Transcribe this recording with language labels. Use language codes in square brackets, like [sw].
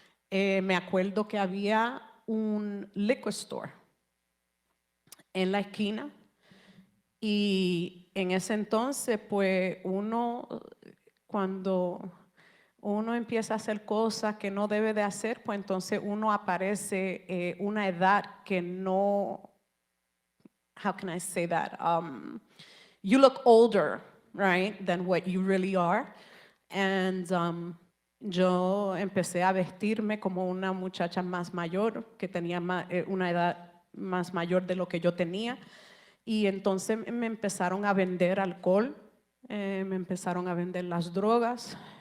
[es] Me acuerdo que había un liquor store en la esquina y en ese entonces, pues, cuando uno empieza a hacer cosas que no debe de hacer, pues entonces uno aparece una edad que no, [en] how can I say that? you look older, right, than what you really are. [es] And yo empecé a vestirme como una muchacha más mayor, que tenía una edad más mayor de lo que yo tenía. Y entonces me empezaron a vender alcohol, me empezaron a vender las drogas.